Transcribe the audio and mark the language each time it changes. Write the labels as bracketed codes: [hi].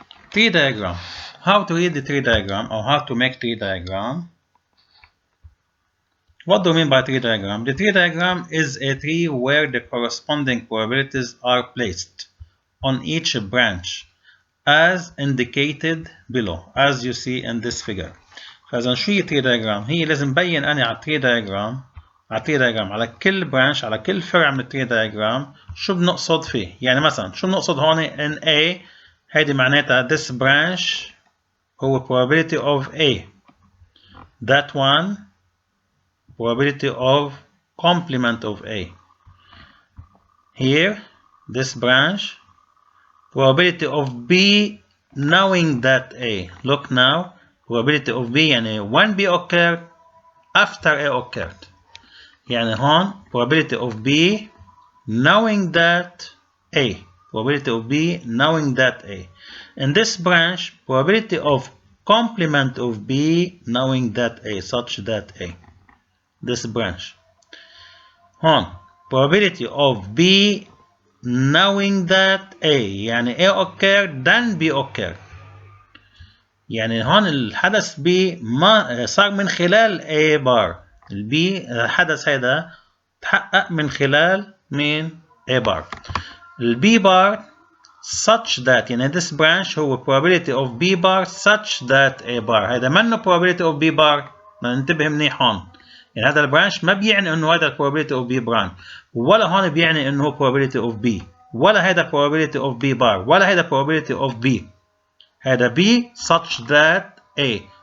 [en] Tree diagram. How to read the tree diagram or how to make tree diagram? What do we mean by tree diagram? The tree diagram is a tree where the corresponding probabilities are placed on each branch as indicated below, as you see in this figure. [ar] فإذا شو هي tree diagram؟ هي لازم بين أنا على tree diagram على كل برانش على كل فرع من التري diagram شو بنقصد فيه. يعني مثلا شو بنقصد هون [en] in A [ar] هيدي معناتها [en] this branch [ar] هو [en] probability of A. That one probability of complement of A. Here this branch probability of B knowing that A. Look now probability of B [ar] يعني [en] when B occurred after A occurred. [ar] يعني هون [en] probability of B knowing that A. Probability of B knowing that A. In this branch probability of complement of B knowing that A such that A. This branch. [ar] هون [en] probability of B knowing that A. [ar] يعني [en] A occurred then B occurred. [ar] يعني هون الحدث B ما صار من خلال A bar. البي الحدث هذا تحقق من خلال مين؟ A bar. البي [en] bar such that [ar] يعني [en] this branch [ar] هو [en] probability of B bar such that A bar. [ar] هذا منه [en] probability of B bar. [ar] ننتبه منيح هون. يعني هذا البرانش ما بيعني انه هذا [en] probability of B branch [ar] ولا هون بيعني انه هو probability of B ولا هذا [en] probability of B bar [ar] ولا هذا probability of B. هذا [en] B such that A.